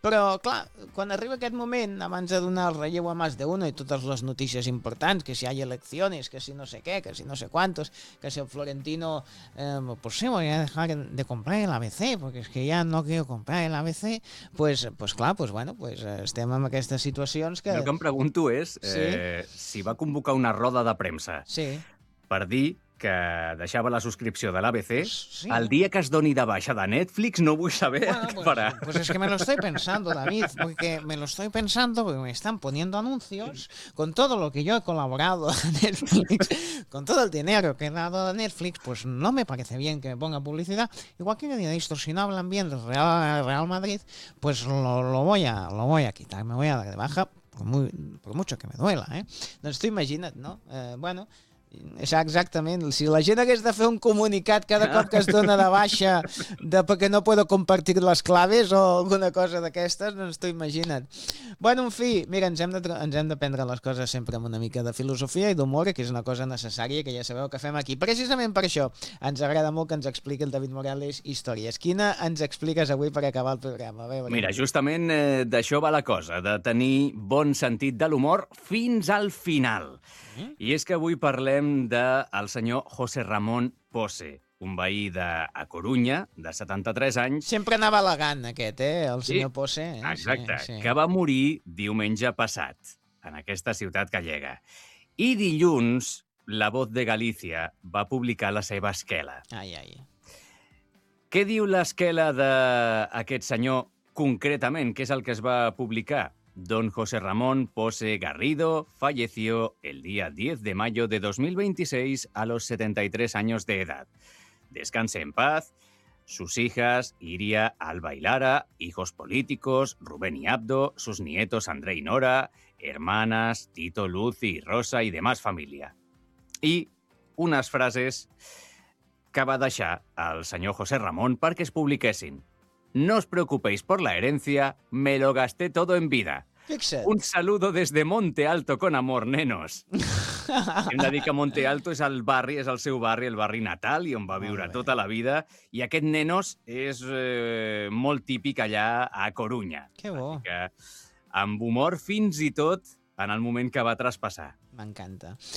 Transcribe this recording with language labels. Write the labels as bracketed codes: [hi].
[ca] Però, clar, quan arriba aquest moment, abans de donar el relleu a Más de Uno i totes les notícies importants, que si hi ha eleccions, que si no sé què, que si no sé quantos, que si el Florentino, [es] pues sí, voy a dejar de comprar el ABC, porque es que ya no quiero comprar el ABC, pues [ca] estem en aquestes situacions que... El que em pregunto és si va convocar una roda de premsa per dir que deixava la subscripció de l'ABC, el dia que es doni de baixa de Netflix, no vull saber què farà. [es] Pues es que me lo estoy pensando, David, porque me lo estoy pensando, porque me están poniendo anuncios con todo lo que yo he colaborado a Netflix, con todo el dinero que he dado a Netflix, pues no me parece bien que me ponga publicidad. Igual que de esto, si no hablan bien del Real Madrid, pues lo voy a quitar, me voy a dar de baja, por mucho que me duela, ¿eh? [ca] Doncs tu imagina't, no? Bueno... Exactament, si la gent hagués de fer un comunicat cada cop que es dona de baixa de perquè [es] no puedo compartir [ca] les claves o alguna cosa d'aquestes, doncs t'ho imagina't. Bueno, en fi, mira, ens hem de prendre les coses sempre amb una mica de filosofia i d'humor, que és una cosa necessària, que ja sabeu que fem aquí. Precisament per això ens agrada molt que ens expliqui el David Morales històries. Quina ens expliques avui per acabar el programa? A veure. Mira, justament d'això va la cosa, de tenir bon sentit de l'humor fins al final. I és que avui parlem del senyor José Ramón Pose, un veí d'A Corunya, de 73 anys... Sempre anava elegant, aquest, el senyor Pose. Exacte, sí. Que va morir diumenge passat, en aquesta ciutat gallega. I dilluns, La Voz de Galícia va publicar la seva esquela. Ai, ai. Què diu l'esquela d'aquest senyor concretament? Què és el que es va publicar? [es] Don José Ramón Pose Garrido falleció el día 10 de mayo de 2026 a los 73 años de edad. Descanse en paz. Sus hijas, Iria, Alba y Lara, hijos políticos, Rubén y Abdo, sus nietos André y Nora, hermanas, Tito, Lucy, Rosa y demás familia. Y unas frases que [ca] va deixar [es] al señor José Ramón para que [ca] es publiquessin. [es] No os preocupéis por la herencia, me lo gasté todo en vida. [ca] Fixa't. [es] Un saludo desde Monte Alto con amor, nenos. [ca] Hem de dir que Monte Alto és el barri, és el seu barri, el barri natal, i on va viure tota la vida. I aquest nenos és molt típic allà a Corunya. Que bo. Que, amb humor fins i tot en el moment que va traspassar. M'encanta.